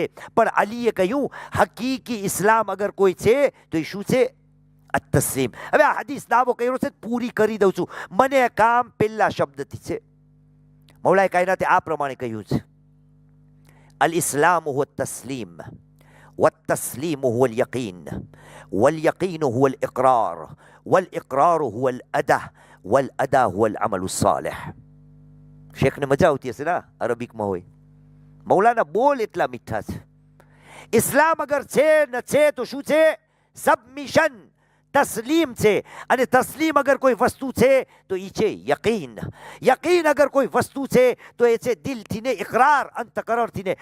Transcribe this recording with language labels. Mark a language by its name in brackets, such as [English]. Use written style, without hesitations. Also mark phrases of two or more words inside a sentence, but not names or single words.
[Gujarati] પણ અલીએ કહ્યું હકીકી ઇસ્લામ અગર કોઈ છે તો એ શું છે? અતસ્લીમ. હવે આ હદીસ દાવો કર્યો છે, પૂરી કરી દઉં છું. મને કામ પહેલા શબ્દથી છે. મૌલાએ કાયનાતે આ પ્રમાણે કહ્યું છે, [Arabic] الإسلام هو التسليم, والتسليم هو اليقين، واليقين هو الإقرار، والإقرار هو الأداء، والأداء هو العمل الصالح. [Gujarati] શેખને મજા આવતી હશે ને અરબિકમાં હોય. મૌલાના બોલ એટલા મીઠા છે. ઇસ્લામ અગર છે ન છે તો શું છે? સબમિશન, તસ્લીમ છે. અને તસ્લીમ અગર કોઈ વસ્તુ છે તો એ છે યકીન. યકીન અગર કોઈ વસ્તુ છે તો એ છે દિલથી ને ઇકરાર, અંતકરણથી ને.